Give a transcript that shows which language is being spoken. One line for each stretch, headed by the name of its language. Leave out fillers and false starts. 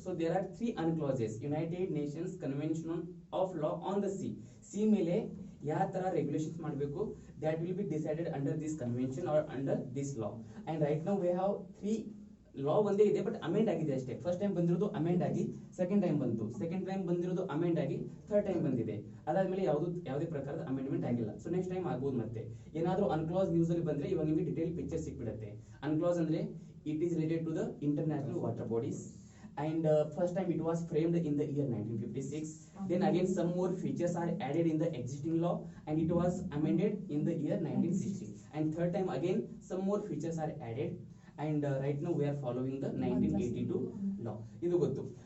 English: So there are 3 UNCLOSes, United Nations Convention of Law on the Sea
Kannada: ಮೇಲೆ ಯಾವ ತರ regulations ಮಾಡಬೇಕು,
English: that will be decided under this convention or under this law. And right now we have 3 law
Kannada: ಒಂದೇ ಇದೆ, but amend ಆಗಿದೆ ಅಷ್ಟೇ. First time ಬಂದಿರೋದು amend ಆಗಿ, ಸೆಕೆಂಡ್ ಟೈಮ್ ಬಂದಿರೋದು ಅಮೆಂಡ್ ಆಗಿ, ಥರ್ಡ್ ಟೈಮ್ ಬಂದಿದೆ. ಅದಾದ್ಮೇಲೆ ಯಾವುದೇ ಪ್ರಕಾರದ ಅಮೆಂಡ್ಮೆಂಟ್ ಆಗಿಲ್ಲ. ಸೊ ನೆಕ್ಸ್ಟ್ ಟೈಮ್ ಆಗ್ಬೋದು. ಮತ್ತೆ ಏನಾದ್ರೂ ಅನ್ಕ್ಲಾಸ್ ನ್ಯೂಸ್ ಅಲ್ಲಿ ಬಂದ್ರೆ ಇವಾಗ ನಿಮಗೆ ಡಿಟೇಲ್ ಪಿಕ್ಚರ್ ಸಿಕ್ಬಿಡುತ್ತೆ. ಅನ್ಕ್ಲಾಸ್ ಅಂದ್ರೆ
English: It is related to the international water bodies, and first time it was framed in the year 1956. Then again some more features are added in the existing law, and it was amended in the year 1960. And third time again some more features are added, and right now we are following the 1982 law.
Kannada: Idu gottu.